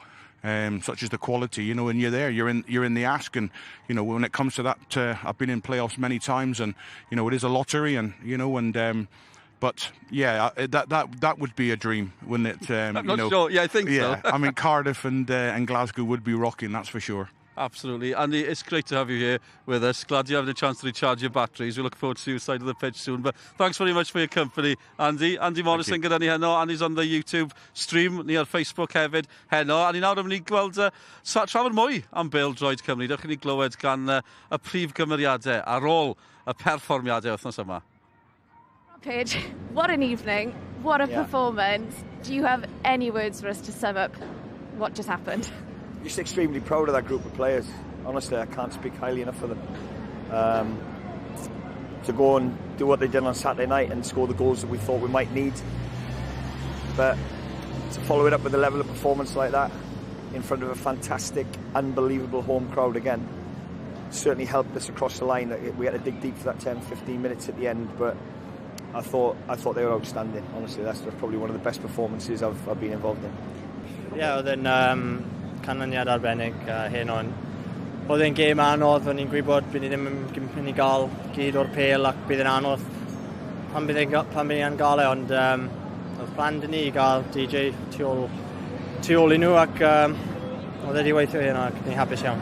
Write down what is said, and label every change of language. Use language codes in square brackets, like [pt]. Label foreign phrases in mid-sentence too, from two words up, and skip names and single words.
[en] Such as the quality, when you're there, you're in the ask, and when it comes to that, I've been in playoffs many times, and it is a lottery, and but yeah, that would be a dream, wouldn't it? I'm not sure. Yeah, I think so. I mean, Cardiff and Glasgow would be rocking, that's for sure. Absolutely. Andy, it's great to have you here with us. Glad you're having a chance to recharge your batteries. We look forward to see you side of the pitch soon. But thanks very much for your company, Andy. [cy] Andy Morris yn gyda ni heno. [en] Andy's on the YouTube stream, [cy] ni ar Facebook hefyd heno. A ni nawr yn mynd I gweld trafod mwy am Bêl Droed Cymru. Dewch i ni glywed gan y prif gymeriadau ar ôl y perfformiadau wythnos yma. [en] Paige, what an evening. What a performance. Do you have any words for us to sum up what just happened? Just extremely proud of that group of players. Honestly, I can't speak highly enough for them. To go and do what they did on Saturday night and score the goals that we thought we might need. But to follow it up with a level of performance like that in front of a fantastic, unbelievable home crowd again certainly helped us across the line. We had to dig deep for that 10-15 minutes at the end, but I thought they were outstanding. Honestly, that's probably one of the best performances I've been involved in. Yeah, [cy] oedd yn canlyniad arbennig hyn on. Oedd e'n gêm anodd, o'n i'n gwybod bydd ni ddim yn mynd I gael gyd o'r pêl ac bydd yn anodd pan bydd ni'n gael ond oedd plan dyn ni I gael DJ tu ôl I nhw ac oedd wedi weithio hyn ac ni'n hapus iawn.